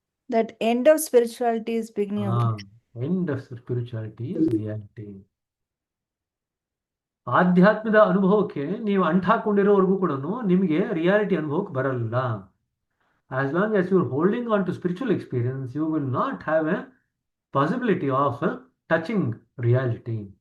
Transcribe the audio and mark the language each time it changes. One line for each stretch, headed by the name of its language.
English: That end of spirituality is beginning of End of spirituality is reality.
Kannada: ಆಧ್ಯಾತ್ಮದ ಅನುಭವಕ್ಕೆ ನೀವು ಅಂಟಾಕೊಂಡಿರೋವರೆಗೂ ಕೂಡ ನಿಮಗೆ ರಿಯಾಲಿಟಿ ಅನುಭವಕ್ಕೆ ಬರಲ್ಲ.
English: As long as you are holding on to spiritual experience, you will not have a possibility of touching reality.